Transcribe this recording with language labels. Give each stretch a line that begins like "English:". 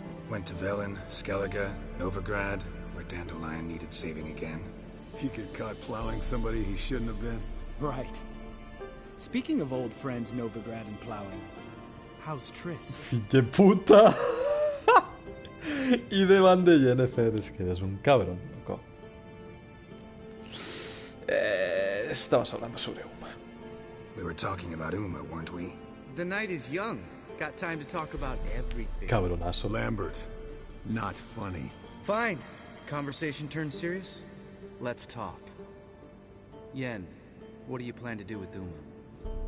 English: Went to Velen, Skellige, Novigrad, where Dandelion needed saving again. He get caught plowing somebody he shouldn't have been? Right. Speaking of old friends Novigrad and plowing, how's Triss?
Catalan: Fill de puta! I davant de Jennifer, és que és un
Spanish: cabrón, loco. Estamos hablando sobre Uma.
English: We were talking about Uma, weren't we? The night is young. Got time to talk about everything.
Spanish: Cabronazo.
English: Lambert, not funny. Fine. Conversation turned serious? Let's talk. Yen, what do you plan to do with Uma?